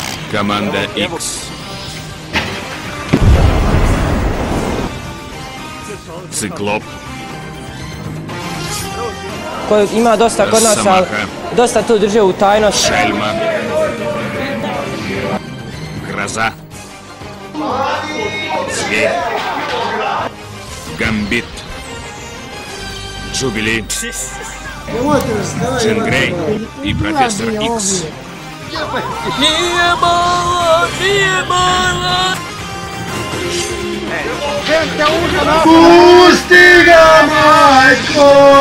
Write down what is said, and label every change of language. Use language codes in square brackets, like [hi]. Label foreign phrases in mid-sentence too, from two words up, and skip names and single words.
[ru] Команда X. Циклоп. [sr] Koji ima dosta kod nas, ali dosta to drže u tajnosti. Šeljma. [ru] Гроза. Зверь. Гамбит. Джубили. Джин Грей и профессор Икс. [sr] Nije malo, nije malo! Pusti ga, majko!